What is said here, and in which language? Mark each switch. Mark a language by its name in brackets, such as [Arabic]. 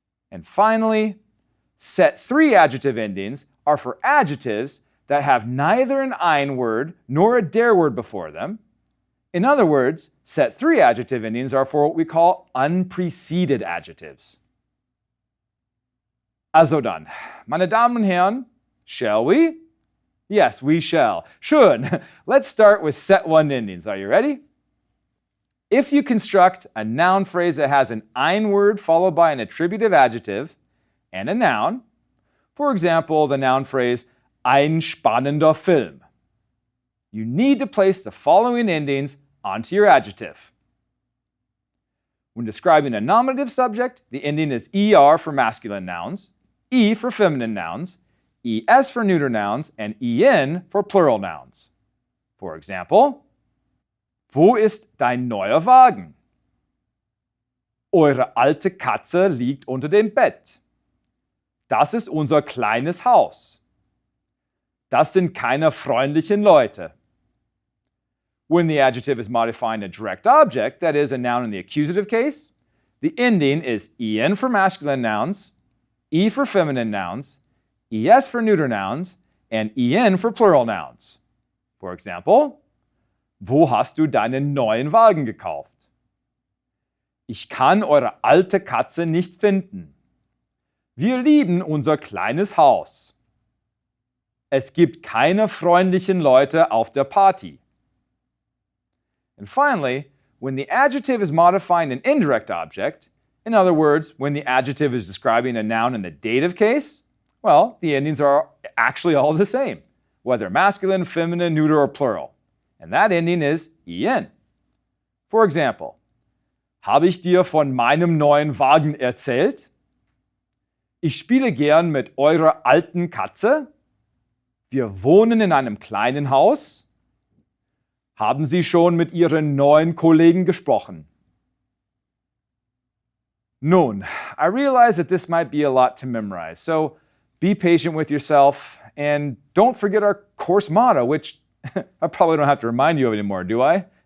[English] And finally, set 3 adjective endings are for adjectives that have neither an ein word nor a der word before them. In other words, set 3 adjective endings are for what we call unpreceded adjectives. [German] Also dann, meine Damen und Herren, [English] shall we? Yes, we shall. [German] Schön. [English] Let's start with set 1 endings. Are you ready? If you construct a noun phrase that has an ein word followed by an attributive adjective and a noun, for example, the noun phrase [German] ein spannender Film, [English] you need to place the following endings onto your adjective. When describing a nominative subject, the ending is er for masculine nouns, e for feminine nouns, es for neuter nouns, and en for plural nouns. For example, [German] wo ist dein neuer Wagen? Eure alte Katze liegt unter dem Bett. Das ist unser kleines Haus. Das sind keine freundlichen Leute. [English] When the adjective is modifying a direct object, that is, a noun in the accusative case, the ending is en for masculine nouns, e for feminine nouns, es for neuter nouns, and en for plural nouns. For example, [German] wo hast du deinen neuen Wagen gekauft? Ich kann eure alte Katze nicht finden. Wir lieben unser kleines Haus. Es gibt keine freundlichen Leute auf der Party. [English] And finally, when the adjective is modifying an indirect object, in other words, when the adjective is describing a noun in the dative case, well, the endings are actually all the same, whether masculine, feminine, neuter, or plural. And that ending is en. For example, [German] habe ich dir von meinem neuen Wagen erzählt? Ich spiele gern mit eurer alten Katze. Wir wohnen in einem kleinen Haus. Haben Sie schon mit Ihren neuen Kollegen gesprochen? Nun, [English] I realize that this might be a lot to memorize, so be patient with yourself and don't forget our course motto, which I probably don't have to remind you of anymore, do I?